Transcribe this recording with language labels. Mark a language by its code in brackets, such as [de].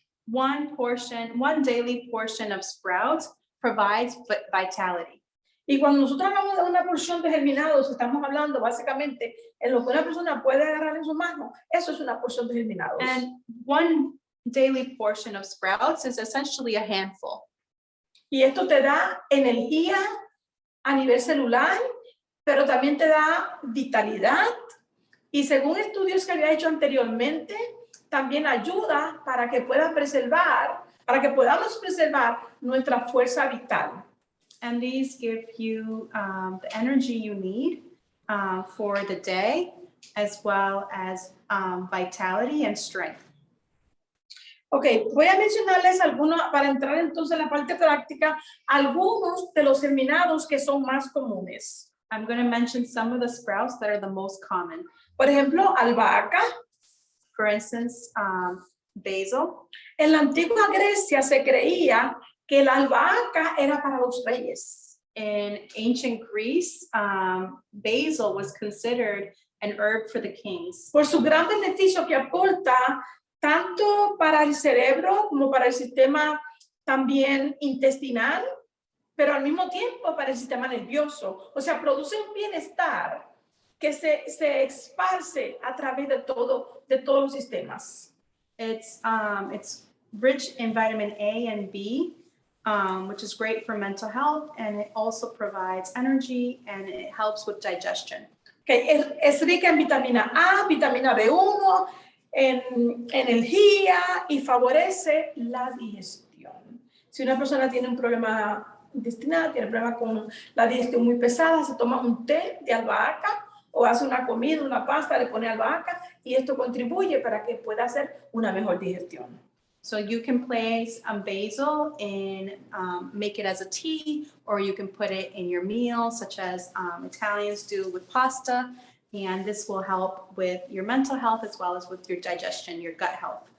[en] One daily portion of sprouts provides vitality. [es] Y cuando nosotros hablamos de una porción de germinados, estamos hablando básicamente en lo que una persona puede agarrar en su mano. Eso es una porción de germinados. [en] And one daily portion of sprouts is essentially a handful. [es] Y esto te da energía a nivel celular, pero también te da vitalidad. Y según estudios que había hecho anteriormente, también ayuda para que puedas preservar, para que podamos preservar nuestra fuerza vital. [en] And these give you the energy you need for the day, as well as vitality and strength. [es] Ok, voy a mencionarles algunos, para entrar entonces en la parte práctica, algunos de los germinados que son más comunes. [en] I'm going to mention some of the sprouts that are the most common. [es] Por ejemplo, albahaca. [en] For instance, basil. [es] En la antigua Grecia se creía que la albahaca era para los reyes. [en] In ancient Greece, basil was considered an herb for the kings [es] Por su gran beneficio que aporta tanto para el cerebro como para el sistema también intestinal, pero al mismo tiempo para el sistema nervioso. O sea, produce un bienestar que se esparce a través de todos los sistemas. [en] It's rich in vitamin A and B, which is great for mental health, and it also provides energy and it helps with digestion. [es] Okay, es rica en vitamina A, vitamina B1, en energía y favorece la digestión. Si una persona tiene un problema intestinal, tiene problema con la digestión muy pesada, se toma un té de albahaca o hace una comida, una pasta, le pone albahaca y esto contribuye para que pueda hacer una mejor digestión. [en] So you can place basil and make it as a tea, or you can put it in your meal, such as Italians do with pasta. And this will help with your mental health as well as with your digestion, your gut health.